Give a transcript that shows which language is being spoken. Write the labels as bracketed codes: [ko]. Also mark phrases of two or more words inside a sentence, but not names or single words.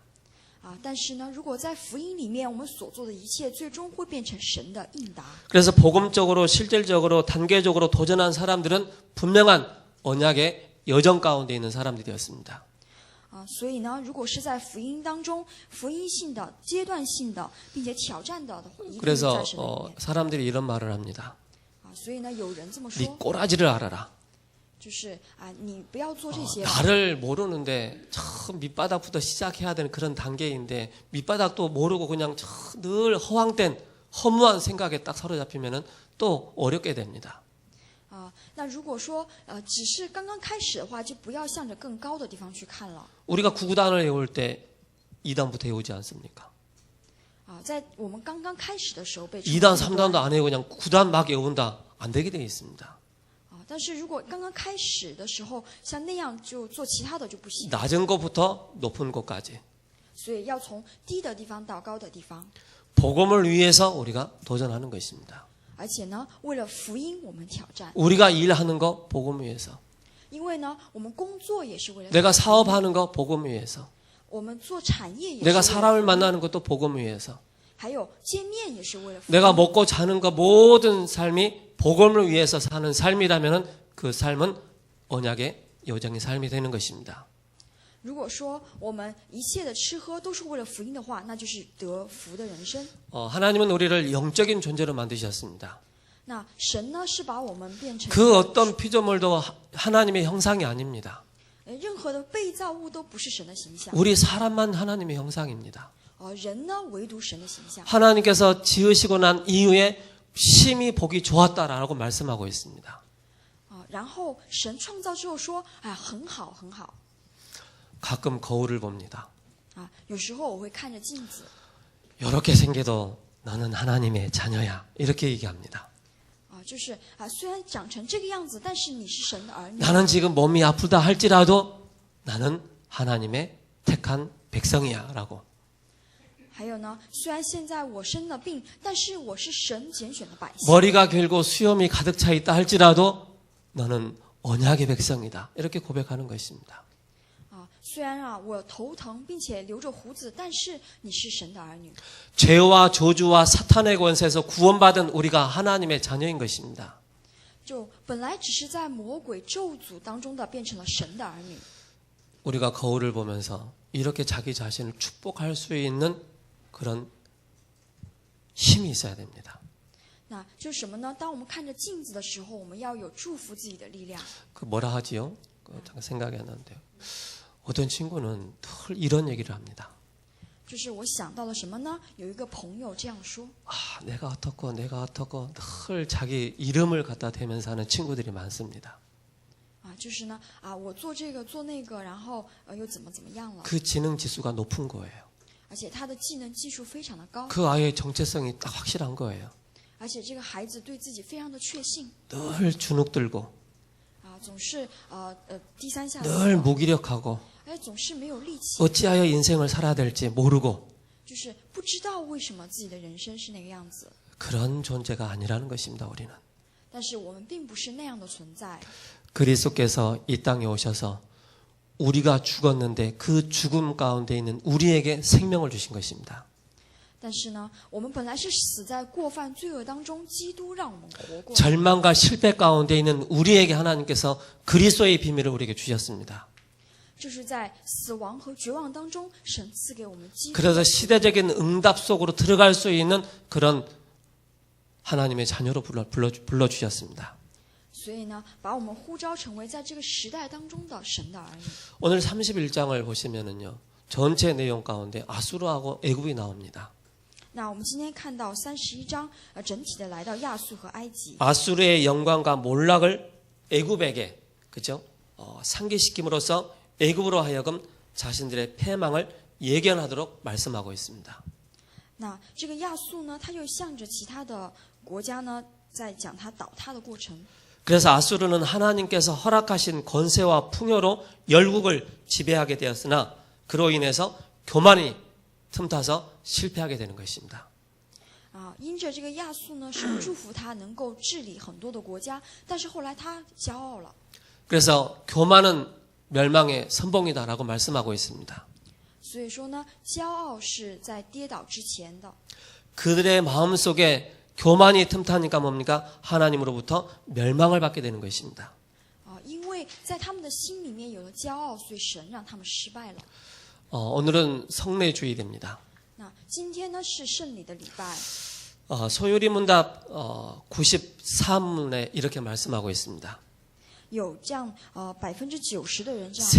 [zh] 但是呢，如果在福音里面，我们所做的一切，最终会变成神的应答。 [ko] 그래서 복음적으로 실질적으로 단계적으로 도전한 사람들은 분명한 언약의 여정 가운데 있는 사람들이었습니다. [zh] 所以呢，如果是在福音当中，福音性的、阶段性的，并且挑战的，一定在 [ko] 그래서 [zh] 神的里面。 [ko] 사람들이 이런 말을 합니다. [zh] 所以呢，有人这么 [ko] 네 [zh] 说， [ko] 꼬라지를 알아라. [zh] 就是你不要做这些吧。 [ko] 나를 모르는데 처음 밑바닥부터 시작해야 되는 그런 단계인데 밑바닥도 모르고 그냥 늘 허황된 허무한 생각에 딱 사로잡히면은 또 어렵게 됩니다. [zh] 那如果说只是刚刚开始的话，就不要向着更高的地方去看了。 [ko] 우리가 9단을 외울 때 2단부터 외우지 않습니까? [zh] 在我们刚刚开始的时候被 [ko] 2단, 3단도 안 외우고 그냥 9단 막 외운다. 안 되게 되어 있습니다. [zh] 但是如果刚刚开始的时候像那样就做其他的就不行， [ko] 낮은 것부터 높은 것까지. [zh] 所以要从低的地方到高的地方。 [ko] 복음을 위해서 우리가 도전하는 것입니다. [zh] 而且呢，为了福音我们挑战， [ko] 우리가 일하는 거 복음 위해서. [zh] 因为呢，我们工作也是为了， [ko] 내가 사업하는 거 복음 위해서. [zh] 我们做产业也是为 [ko] 내가 [zh] 了， [ko] 사람을 만나는 것도 복음 위해서. [zh] 还有见面也是为了福音。 [ko] 내가 먹고 자는 거 모든 삶이 복음을 위해서 사는 삶이라면 그 삶은 언약의 여정의 삶이 되는 것입니다. [zh] 如果说我们一切的吃喝都是为了福音的话，那就是得福的人生。 [ko] 하나님은 우리를 영적인 존재로 만드셨습니다. [zh] 那神呢是把我们变成 [ko] 그 어떤 피조물도 하나님의 형상이 아닙니다. [zh] 任何的被造物都不是神的形象， [ko] 우리 사람만 하나님의 형상입니다. [zh] 人呢唯独神的形象。 [ko] 하나님께서 지으시고 난 이후에 심히 보기 좋았다라고 말씀하고 있습니다. [zh] 然后神创造之后说，哎，很好很好。 [ko] 가끔 거울을 봅니다. [zh] 有时候我会看着镜子， [ko] 이렇게 생겨도 너는 하나님의 자녀야. 이렇게 얘기합니다. [zh] 就是虽然长成这个样子，但是你是神的儿女。 [ko] 나는 지금 몸이 아프다 할지라도 나는 하나님의 택한 백성이야 라고. [zh] 还有呢，虽然现在我生了病，但是我是神拣选的百姓。 [ko] 머리가 길고 수염이 가득 차 있다 할지라도 너는 언약의 백성이다. 이렇게 고백하는 것입니다. [zh] 虽然我头疼并且留着胡子，但是你是神的儿女。 [ko] 죄와 저주와 사탄의 권세에서 구원받은 우리가 하나님의 자녀인 것입니다. [zh] 就本来只是在魔鬼咒诅当中的，变成了神的儿女。 [ko] 우리가 거울을 보면서 이렇게 자기 자신을 축복할 수 있는 그런 힘이 있어야 됩니다. [zh] 那就是什么呢？当我们看着镜子的时候，我们要有祝福自己的力量。 [ko] 그 뭐라 하지요? 잠깐 생각이 안 나는데요. 어떤 친구는 늘 이런 얘기를 합니다. [zh] 就是我想到了什么呢？有一个朋友这样说， [ko] 내가 어떻고 늘 자기 이름을 갖다 대면서 하는 친구들이 많습니다. [zh] 就是呢，我做这个做那个，然后又怎么样了？ [ko] 그 지능 지수가 높은 거예요. [zh] 而且他的技能技术非常的高， [ko] 그 아이의 정체성이 딱 확실한 거예요. [zh] 而且这个孩子对自己非常的确信， [ko] 늘 주눅 들고 [zh] 总是低三下四， [ko] 늘 무기력하고 [zh] 总是没有力气， [ko] 어찌하여 인생을 살아야 될지 모르고 [zh] 就是不知道为什么自己的人生是那个样子。 [ko] 그런 존재가 아니라는 것입니다. 우리는 [zh] 但是我们并不是那样的存在。 [ko] 그리스도께서 이 땅에 오셔서 우리가 죽었는데 그 죽음 가운데 있는 우리에게 생명을 주신 것입니다. [zh] 但是呢，我们本来是死在过犯罪恶当中，基督让我们活过来。 [ko] 절망과 실패 가운데 있는 우리에게 하나님께서 그리스도의 비밀을 우리에게 주셨습니다. [zh] 就是在死亡和绝望当中，神赐给我们基督。 [ko] 그래서 시대적인 응답 속으로 들어갈 수 있는 그런 하나님의 자녀로 불러주셨습니다. [zh] 所以呢，把我们呼召成为在这个时代当中的神的儿女。 [ko] 오늘 31장을 보시면은요. 전체 내용 가운데 아수르하고 애굽이 나옵니다. [zh] 那我们今天看到31章，整体的来到亚述和埃及。 [ko] 아수르의 영광과 몰락을 애굽에게 그죠? 상기시킴으로써 애굽으로 하여금 자신들의 패망을 예견하도록 말씀하고 있습니다. [zh] 那这个亚述呢，他就向着其他的国家呢，在讲他倒塌的过程。 [ko] 그래서 아수르는 하나님께서 허락하신 권세와 풍요로 열국을 지배하게 되었으나 그로 인해서 교만이 틈타서 실패하게 되는 것입니다. [zh] 因着这个亚述呢，神祝福他能够治理很多的国家，但是后来他骄傲了。 [ko] 그래서 교만은 멸망의 선봉이다라고 말씀하고 있습니다. [zh] 所以说呢，骄傲是在跌倒之前的。 [ko] 그들의 마음속에 교만이 틈타니까 뭡니까? 하나님으로부터 멸망을 받게 되는 것입니다. [zh] 因为在他们的心里面有了骄傲，所以神让他们失败了。 [ko] 오늘은 성례주일입니다. [zh] 那今天呢是圣礼的礼拜。 [ko] 소요리 문답 93문에 이렇게 말씀하고 있습니다. [zh] 有这样90%的人这样